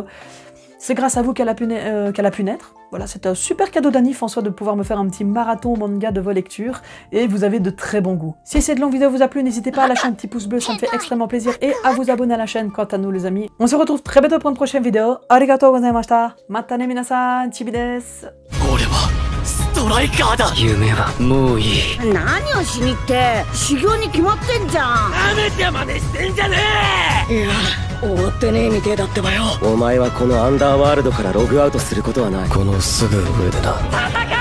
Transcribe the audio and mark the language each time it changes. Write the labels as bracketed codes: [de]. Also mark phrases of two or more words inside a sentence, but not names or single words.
[fr] C'est grâce à vous qu'elle a pu naître. Voilà, c'est un super cadeau d'Anif en soi de pouvoir me faire un petit marathon manga de vos lectures, et vous avez de très bons goûts. Si cette longue vidéo vous a plu, n'hésitez pas à lâcher un petit pouce bleu, ça me fait extrêmement plaisir, et à vous abonner à la chaîne. Quant à nous les amis, on se retrouve très bientôt pour une prochaine vidéo. [ja] ありがとうございました。またね皆さん、Chibi です. ストライカーだ。夢はもういい。何をしにって修行に決まってんじゃん。なめて真似してんじゃねえ。いや終わってねえみてえだってばよ。お前はこのアンダーワールドからログアウトすることはない。このすぐ上でな。